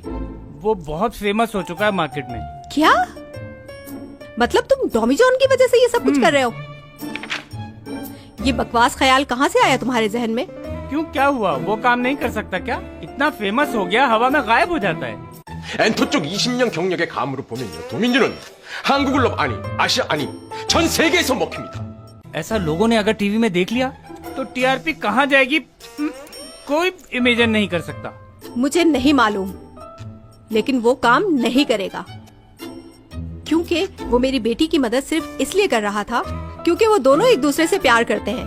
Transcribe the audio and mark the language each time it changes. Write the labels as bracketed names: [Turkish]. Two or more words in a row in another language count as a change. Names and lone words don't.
[Hindi] वो बहुत फेमस हो चुका है मार्केट में। क्या मतलब तुम डॉमीजॉन की वजह से ये सब कुछ कर रहे हो? ये बकवास ख्याल कहाँ से आया तुम्हारे जहन में? क्यों, क्या हुआ? वो काम नहीं कर सकता क्या? इतना फेमस हो गया, हवा में गायब हो जाता है। [Korean] 엔터 쪽 20년 경력의 감으로 보면요, 도민준은 한국을 아니, 아시아 아니, 전 세계에서 먹힙니다. [Hindi] ऐसा लोगों ने अगर टीवी में देख लिया तो टीआरपी कहाँ जाएगी कोई इमेजिन नहीं कर सकता। मुझे नहीं मालूम, लेकिन वो काम नहीं करेगा, क्योंकि वो मेरी बेटी की मदद सिर्फ इसलिए कर रहा था क्योंकि वो दोनों एक दूसरे से प्यार करते हैं।